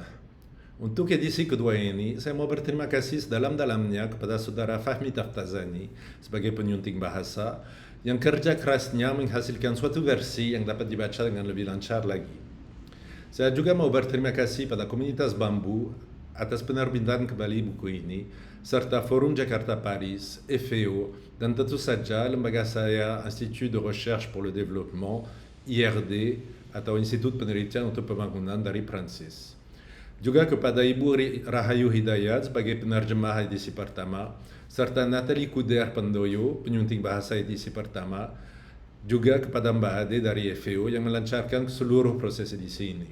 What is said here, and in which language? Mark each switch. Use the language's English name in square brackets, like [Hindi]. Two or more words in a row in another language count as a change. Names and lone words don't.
[Indonesian] Untuk edisi kedua ini, saya mau berterima kasih sedalam-dalamnya kepada saudara Fahmi Taftazani sebagai penyunting bahasa yang kerja kerasnya menghasilkan suatu versi yang dapat dibaca dengan lebih lancar lagi. Saya juga mau berterima kasih pada komunitas Bambu atas penerbitan kembali buku ini, serta Forum Jakarta Paris, FEO, dan tentu saja lembaga saya Institut de Recherche pour le Développement, IRD, atau Institut Penelitian untuk Pembangunan dari Prancis. Juga kepada Ibu Rahayu Hidayat sebagai penerjemah edisi pertama, serta Nathalie Kuder Pandoyo, penyunting bahasa edisi pertama, juga kepada Mbak Ade dari FEO yang melancarkan seluruh proses edisi ini.